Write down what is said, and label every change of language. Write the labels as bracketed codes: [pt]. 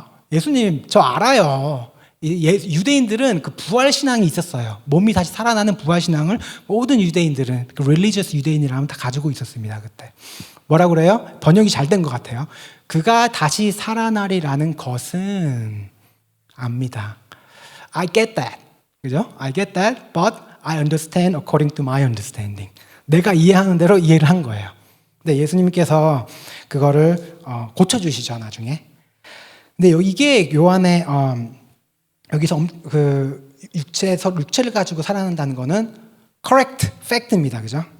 [ko] 예수님 저 알아요. 유대인들은 그 부활 신앙이 있었어요. 몸이 다시 살아나는 부활 신앙을 모든 유대인들은 그 religious 유대인이라면 다 가지고 있었습니다. 그때 뭐라 그래요? 번역이 잘 된 것 같아요. 그가 다시 살아나리라는 것은 압니다. [en] I get that. [ko] 그죠? [en] I get that, but I understand according to my understanding. [ko] 내가 이해하는 대로 이해를 한 거예요. 근데 예수님께서 그거를 고쳐주시죠, 나중에. 근데 이게 요한의 여기서 그 육체를 가지고 살아난다는 거는 correct fact입니다. 그죠?